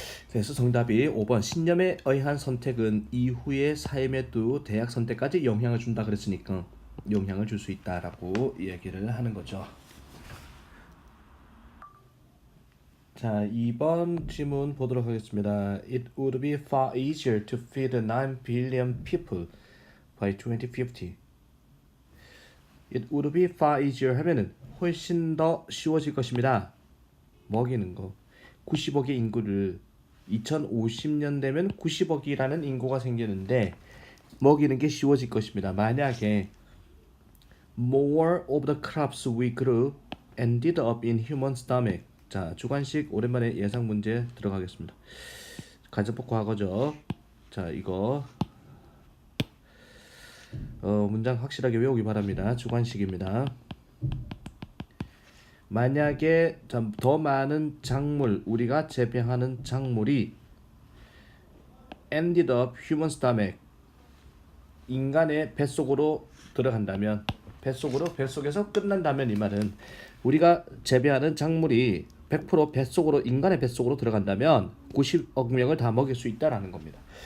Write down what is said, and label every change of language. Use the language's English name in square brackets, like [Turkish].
[Korean] 그래서 정답이 5번 신념에 의한 선택은 이후의 삶에도 대학 선택까지 영향을 준다 그랬으니까 영향을 줄 수 있다라고 이야기를 하는 거죠. 자, 2번 질문 보도록 하겠습니다. [English] It would be far easier to feed 9 billion people by 2050. It would be far easier [Korean] 하면은 훨씬 더 쉬워질 것입니다. 먹이는 거. 90억의 인구를 2050년 되면 90억이라는 인구가 생기는데 먹이는 게 쉬워질 것입니다. 만약에 [English] more of the crops we grew ended up in human stomach. [Korean] 자, 주관식 오랜만에 예상 문제 들어가겠습니다. 가정법 과거죠. 자, 이거 문장 확실하게 외우기 바랍니다. 주관식입니다. 만약에 더 많은 작물, 우리가 재배하는 작물이 [English] ended up human stomach, [Korean] 인간의 뱃속으로 들어간다면, 뱃속에서 끝난다면 이 말은 우리가 재배하는 작물이 100% 뱃속으로, 인간의 뱃속으로 들어간다면 90억 명을 다 먹일 수 있다라는 겁니다.